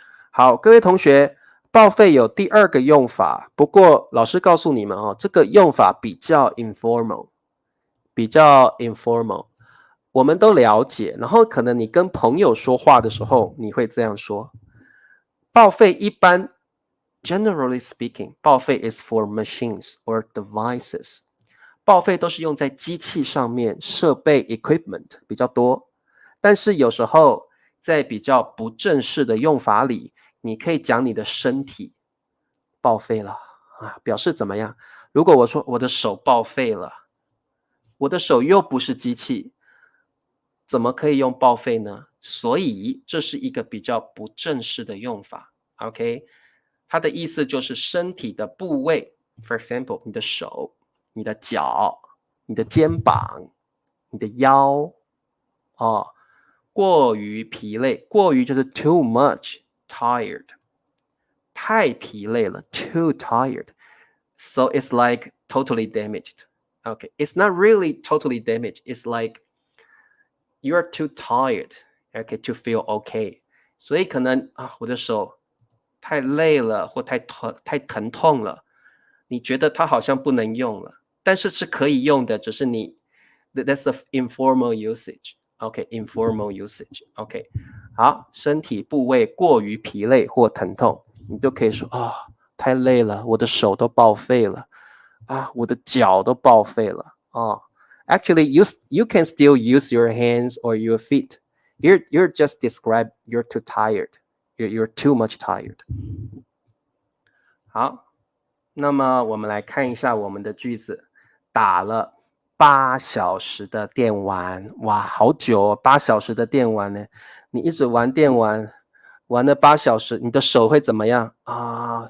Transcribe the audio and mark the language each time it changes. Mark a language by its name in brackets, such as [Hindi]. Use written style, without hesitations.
[Chinese] 好，各位同学，报废有第二个用法，不过老师告诉你们哦，这个用法比较 informal， 比较 informal， 我们都了解。然后可能你跟朋友说话的时候，你会这样说。报废一般 [English] generally speaking， 报废 is for machines or devices。 [Chinese] 报废都是用在机器上面，设备 equipment 比较多。但是有时候在比较不正式的用法里，你可以讲你的身体报废了啊，表示怎么样？如果我说我的手报废了，我的手又不是机器，怎么可以用报废呢？所以这是一个比较不正式的用法 ，OK？它的意思就是身体的部位 ，for example， 你的手、你的脚、你的肩膀、你的腰，哦，过于疲累，过于就是 [English] too much tired， [Chinese] 太疲累了 [English] too tired，so it's like totally damaged. Okay, it's not really totally damaged. It's like you're too tired, okay, to feel okay. [Chinese] 所以可能啊，我的手太累了，或太疼痛了，你觉得它好像不能用了，但是是可以用的，只是你 [English] that's the informal usage. OK, informal usage. [Chinese] OK, 好，身体部位过于疲累或疼痛，你就可以说啊，太累了，我的手都报废了啊，我的脚都报废了啊。 [English] Actually, you can still use your hands or your feet. You're just describe you're too tired. You're too much tired. [Chinese] 好，那么我们来看一下我们的句子。打了8小时的电玩，哇，好久哦，8小时的电玩呢。你一直玩电玩，玩了8小时，你的手会怎么样啊？